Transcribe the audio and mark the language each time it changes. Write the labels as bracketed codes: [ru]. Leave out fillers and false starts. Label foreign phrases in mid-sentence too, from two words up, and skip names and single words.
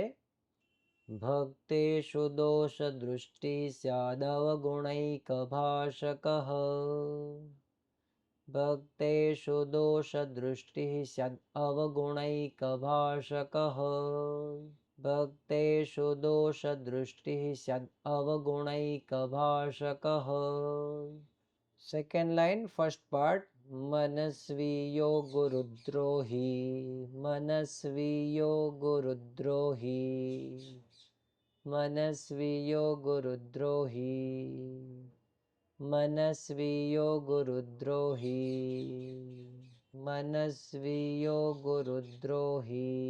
[sa] भक्तेषु दोष दृष्टि स्याद अवगुणैक भाषक, भक्तेषु दोष दृष्टि स्याद अवगुणैक भाषक, भक्तेषु दोष दृष्टि स्याद अवगुणैक भाषक। [en] Second line, first part. [sa] मनस्वीयो गुरुद्रोही, मनस्वीयो गुरुद्रोही, मनस्वीयो गुरुद्रोही, मनस्वीयो गुरुद्रोही, मनस्वीयो गुरुद्रोही.